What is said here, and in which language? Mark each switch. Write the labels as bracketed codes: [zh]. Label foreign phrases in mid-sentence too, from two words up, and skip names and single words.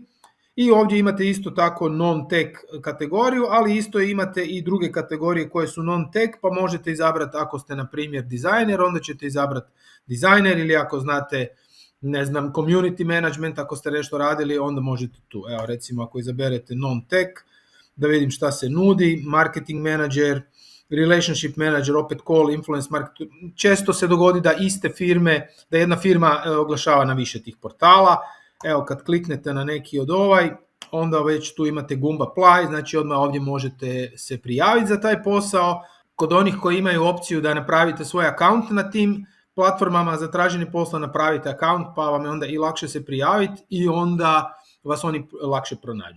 [hr] I ovdje imate isto tako non-tech kategoriju, ali isto imate i druge kategorije koje su non-tech, pa možete izabrati ako ste na primjer dizajner, onda ćete izabrati dizajner ili ako znate, ne znam, [en] community management, [hr] ako ste nešto radili, onda možete tu. Evo recimo ako izaberete non-tech, da vidim šta se nudi, [en] marketing manager, relationship manager, opet call, influence marketing. [hr] Često se dogodi da iste firme, da jedna firma oglašava na više tih portala. Evo kad kliknete na neki od onda već tu imate gumb apply, znači odmah ovdje možete se prijaviti za taj posao. Kod onih koji imaju opciju da napravite svoj account na tim platformama za traženje posla, napravite account pa vam je onda i lakše se prijaviti i onda vas oni lakše pronađu.